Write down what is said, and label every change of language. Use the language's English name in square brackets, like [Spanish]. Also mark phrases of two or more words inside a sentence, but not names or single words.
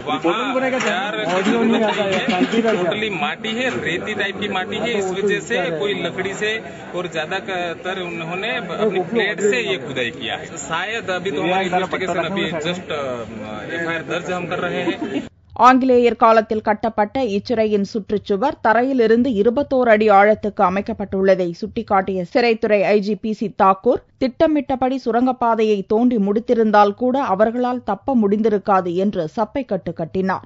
[Hindi] वहाँ टोटली माटी है, रेती टाइप की माटी है. इस वजह से कोई लकड़ी से और ज्यादातर उन्होंने अपनी प्लेट से ये खुदाई किया है. शायद अभी तो हमारी इन्वेस्टिगेशन अभी जस्ट FIR दर्ज हम कर रहे हैं. [Tamil] ஆங்கிலேயர் காலத்தில் கட்டப்பட்ட இச்சிறையின் சுற்றுச்சுவர் தரையிலிருந்து 21 அடி ஆழத்துக்கு அமைக்கப்பட்டுள்ளதை சுட்டிக்காட்டிய சிறைத்துறை IGPC தாக்கூர், திட்டமிட்டபடி சுரங்கப்பாதையை தோண்டி முடித்திருந்தால் கூட அவர்களால் தப்ப முடிந்திருக்காது என்று சப்பை கட்டு கட்டினார்.